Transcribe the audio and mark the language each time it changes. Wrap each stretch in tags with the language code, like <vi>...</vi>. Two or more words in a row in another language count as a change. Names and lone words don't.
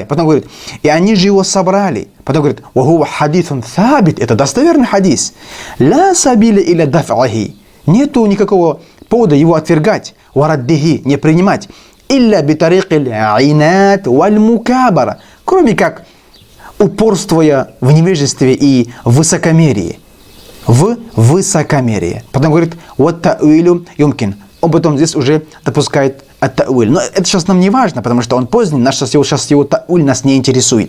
<ru>Потом говорит, и они же его собрали. Потом говорит,</ru> <ar>وهو حديث ثابت,</ar> <ru>это достоверный хадис.</ru> <ar>لا سبيل إلى دفعه,</ar> <ru>нету никакого повода его отвергать, вараддихи, не принимать,</ru> <ar>إلا بطريق العناد والمكابرة,</ar> <ru>кроме как упорствуя в невежестве и высокомерии. Потом говорит, вот</ru> <ar>تأويل يمكن.</ar> <ru>Он потом здесь уже допускает ат-та'уиль. Но это сейчас нам не важно, потому что он поздний, сейчас его та'уиль нас не интересует.</ru>